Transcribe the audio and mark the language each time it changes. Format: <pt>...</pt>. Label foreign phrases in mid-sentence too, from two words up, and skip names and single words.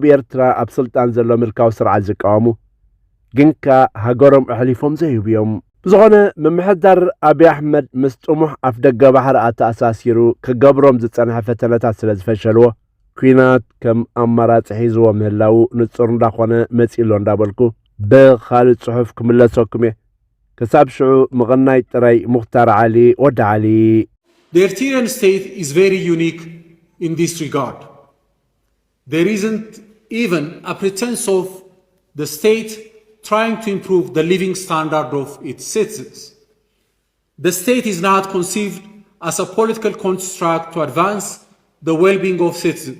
<ti>ኤርትራ ኣብ ስልጣን ዘሎ ምልካዊ ስርዓት ዝቃወሙ ግን ከ ሃገሮም ኣሕሊፎም ዘይህቡ እዮም። ብዝኾነ ምምሕዳር ኣብዪ ኣሕመድ ምስ ጥሙሕ ኣፍ ደገ ባሕሪ ኣተኣሳሲሩ ክገብሮም ዝጸንሐ ፈተነታት ስለ ዝፈሸልዎ ኩናት ከም ኣማራጺ ሒዝዎ ምህላው ንጹር እንዳኾነ መጺሎ እንዳበልኩ ብኻልእ ጽሑፍ ክምለሰኩም እየ። ክሳብ ሽዑ ምቕናይ ጥራይ ሙኽታር ዓሊ ወዲ ዓሊ።</ti> <en>The Eritrean state is very unique in this regard. There isn't even a pretense of the state trying to improve the living standard of its citizens. The state is not conceived as a political construct to advance the well-being of citizens.</en>